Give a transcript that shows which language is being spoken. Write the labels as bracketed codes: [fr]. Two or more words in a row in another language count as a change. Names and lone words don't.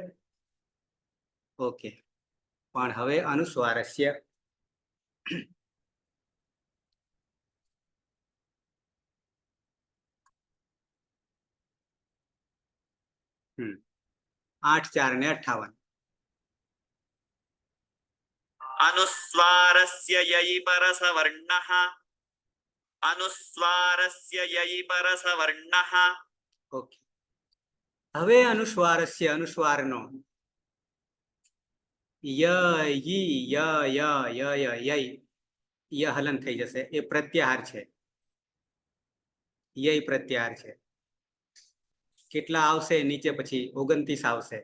[gu] ઓકે, પણ હવે અનુસ્વારસ્ય હમ 8 4 ને 58. [sa] अनुस्वारस्य ययि परसवर्णः, अनुस्वारस्य ययि परसवर्णः. [gu] ઓકે, હવે અનુસ્વારસ્ય અનુસ્વારનો ય ઈ ય ય ય ય ય ય હલન થઈ જશે. એ પ્રત્યાહાર છે, ય પ્રત્યાહાર છે. કેટલા આવશે નીચે? પછી 29 આવશે.